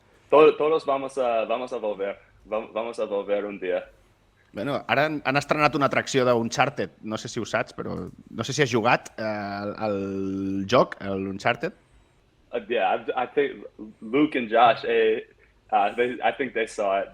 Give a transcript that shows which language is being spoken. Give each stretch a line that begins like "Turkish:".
Spanish: Todos vamos a volver un día.
Catalan: Bueno, ara han estrenat una atracció d'Uncharted, no sé si ho saps, però no sé si has jugat al joc, l'Uncharted.
English: Yeah, I think Luke and Josh, I think they saw it.